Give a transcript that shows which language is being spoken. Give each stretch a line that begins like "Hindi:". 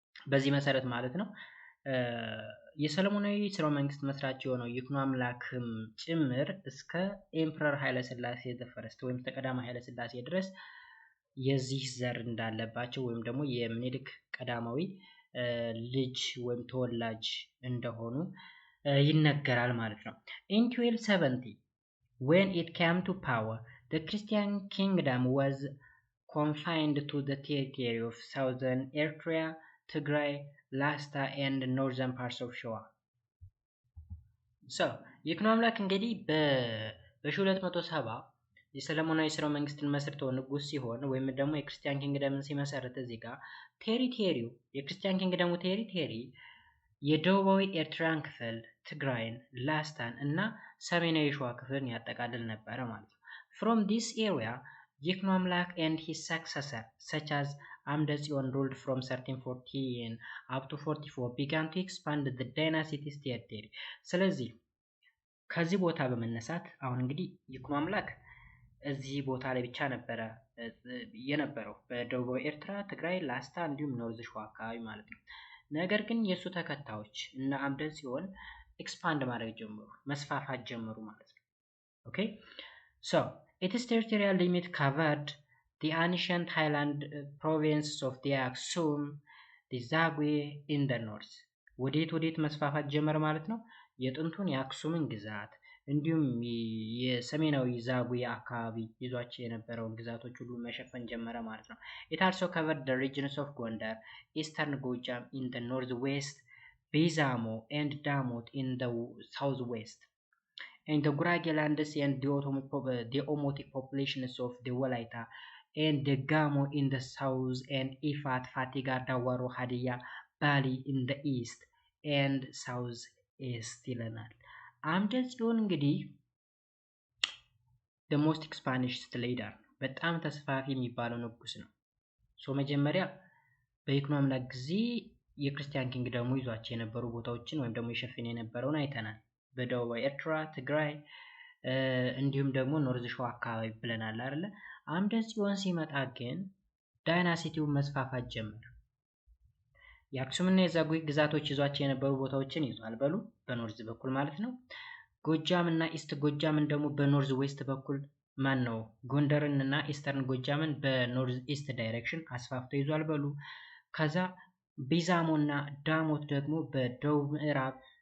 Amharic: በዚህ መሰረት ማለት ነው የሰለሞናዊ ስርወ መንግስት መስራች የሆነው ይክኖ አምላክም ጭምር እስከ ኤምፐረር ኃይለ ሥላሴ
English: the first
Amharic: ወይም ተቀዳማዊ ኃይለ ሥላሴ ድረስ የዚህ ዘር እንዳለባቸው ወይም ደግሞ የምኒልክ ቀዳማዊ ልጅ ወይም ተወላጅ እንደሆኑ ይነገራል ማለት ነው።
English: In 1270 when it came to power, the Christian kingdom was confined to the territory of southern Eritrea, Tigray, Lasta and northern parts of Shoa.
Amharic: So ይኩኖ አምላክ እንግዲህ በ1270 የሰለሞናዊ ስርወ መንግስትን መስርተው ንጉስ ሲሆን ወይም ደግሞ የክርስቲያን ኪንግደምን ሲመሰርት እዚህ ጋር ቴሪቶሪው የክርስቲያን ኪንግደሙ ቴሪቶሪ የደቡባዊ ኤርትራን ክፍል ትግራይን፣ ላስታን እና ሰሜናዊ ሸዋ ክፍልን ያጠቃልል ነበረ ማለት ነው።
English: From this area, ይኩኖ አምላክ and his successor such as አምደ ጽዮን ruled from 1314 up to 44 began to expand the dynasty's territory.
Amharic: ስለዚህ ከዚህ ቦታ በመነሳት አሁን እንግዲህ ይኩኖ አምላክ እዚህ ቦታ ላይ ብቻ ነበረ የነበረው በደቡባዊ ኤርትራ፣ ትግራይ፣ ላስታ እንዲሁም ኖርዝ ሸዋ አካባቢ ማለት ነው። ነገር ግን የሱ ተከታዮች እና አምደ ጽዮን ኤክስፓንድ ማድረግ ጀመሩ፣ መስፋፋት ጀመሩ ማለት ነው። ኦኬ
English: so its territorial limit covered the ancient highland provinces of the Aksum, the Zagwe in the north.
Amharic: ወዴት መስፋፋት ጀመረ ማለት ነው? የጥንቱን የአክሱምን ግዛት እንዲሁም የሰሜናዊ ዛጉዌ አካባቢ ይዟቸው የነበረውን ግዛቶች ሁሉ መሸፈን ጀመረ ማለት ነው።
English: It also covered the regions of Gondar, Eastern Gojam in the northwest, Bizamo and Damot in the southwest, and the Gurage lands and the Omotic populations of the Walaita and the Gamo in the south, and Ifat, Fatiga, Dawaro, Hadiya, Bali in the east and southeast
Amharic: ይለናል። አምደ ጽዮን እንግዲህ
English: the most Spanish leader
Amharic: በጣም ተስፋፊ የሚባለው ንጉስ ነው። መጀመሪያ በይኩኖ አምላክ ጊዜ የክርስቲያን ኪንግደሙ ይዟቸው የነበሩ ቦታዎችን ወይም ደግሞ የሸፈነ የነበረውን አይተናል። በደቡባዊ ኤርትራ፣ ትግራይ እንዲሁም ደግሞ ኖርዝ ሸዋ አካባቢ ብለናል አይደለ? አምደ ጽዮን ሲመጣ ግን ዳይናሲቲውን መስፋፋት ጀመረ። የአክሱምና የዛጉዌ ግዛቶች ይዟቸው የነበሩ ቦታዎችን ይዟል በሉ በኖርዝ በኩል ማለት ነው። ጎጃም እና ኢስት ጎጃምን ደግሞ በኖርዝ ዌስት በኩል ማን ነው ጎንደርን እና ኢስተርን ጎጃምን በኖርዝ ኢስት ዳይሬክሽን አስፋፍቶ ይዟል በሉ። ከዛ ቢዛሞ እና ዳሞት ደግሞ በደቡብ ምዕራብ